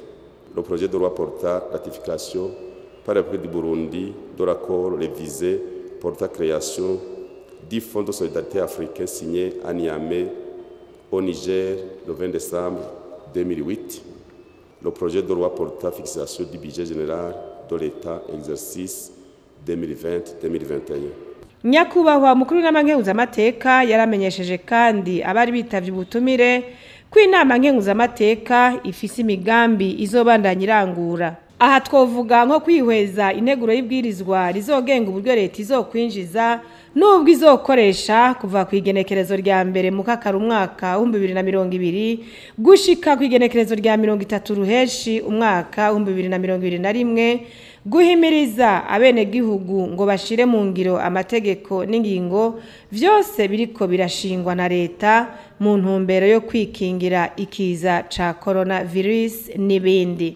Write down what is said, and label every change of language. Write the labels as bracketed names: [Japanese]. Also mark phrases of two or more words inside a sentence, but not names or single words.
[French] Le projet de loi portant ratification par la République du Burundi de l'accord révisé portant création du Fonds de solidarité africain signé à Niamey au Niger le 20 décembre 2008. Le projet de loi portant fixation du budget général de l'État exercice 2020-2021. [Rundi] Nyakubahwa mukuru n'amankenguzamateka yaramenyesheje kandi abari bitavye ubutumire ko inama nkenguzamateka ifise imigambi izobandanya irangura. Aha twovuga nko kwihweza integuro y'ibwirizwa rizogenga uburyo leta izokwinjiza n'ubwo izokoresha kuva ku igenekerezo rya mbere mu kakara umwaka 2020 gushika ku igenekerezo rya 30 ruheshi umwaka 2021, guhimiriza abenegihugu ngo bashire mu ngiro amategeko n'ingingo vyose biriko birashingwa na leta mu ntumbero yo kwikingira ikiza ca coronavirus n'ibindi.